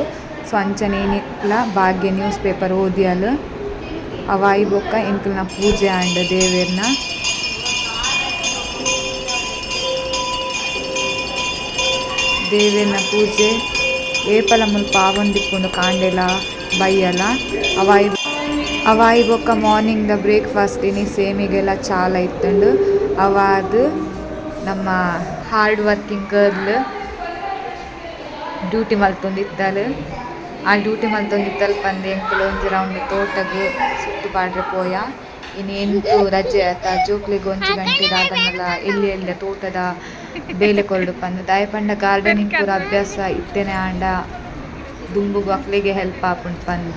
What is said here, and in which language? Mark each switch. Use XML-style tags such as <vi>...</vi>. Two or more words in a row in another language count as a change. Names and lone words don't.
<tcy>ಸೊ ಅಂಚನೆ ಏನಿಕ್ಲ ಭಾಗ್ಯ</tcy> <en>news paper</en> <tcy>ಓದಿಯಲ್ ಅವ ಐಬೊಕ್ಕ ಎಂಕಲ್ನ ಪೂಜೆ ಆಂಡ್ ದೇವೆರ್ನ ಪೂಜೆ ಏಪಲ ಮುಲ್ಪ ಆವೊಂದಿಪ್ಪುಂಡು ಕಾಂಡೆಲ ಬೈಯಲ ಅವ ಐಬೊಕ್ಕ ಮಾರ್ನಿಂಗ್ ದ ಬ್ರೇಕ್ಫಾಸ್ಟ್ ಇನಿ ಸೇಮಿಗೆಲ್ಲ ಚಾಲ ಇತ್ತುಂಡು. ಅವಾದ್ ನಮ್ಮ</tcy> <en>hard working girl duty</en> <tcy>ಮಲ್ತೊಂದಿತ್ತಲ್ ಆ ಡ್ಯೂಟಿ ಮಲ್ತೊಂದಿತ್ತಲ್ ಪಂದ್ ಎಂಕುಲು ಒಂಜಿ ರೌಂಡ್ ತೋಟಗ್ ಸುತ್ತು ಪಾಡ್ರೆ ಪೋಯ. ಇನಿ ಎಂತು ರಜೆ ಆತ ಜೋಕ್ಲೆಗ್ 1 ಗಂಟೆ ದಾದನಲ ಎಲ್ಲಿ ತೋಟದ ಬೇಲೆ ಕೊರ್ಡು ಪಂದ್ ದಾಯ ಪಂಡ ಗಾರ್ಡನಿಂಗ್ ಪೂರ ಅಭ್ಯಾಸ ಇತ್ತೆನೆ ಆಂಡ ದುಂಬುಗು ಅಕ್ಲೆಗೆ ಹೆಲ್ಪ್ ಆಪುಂಡು ಪಂದ್.</tcy>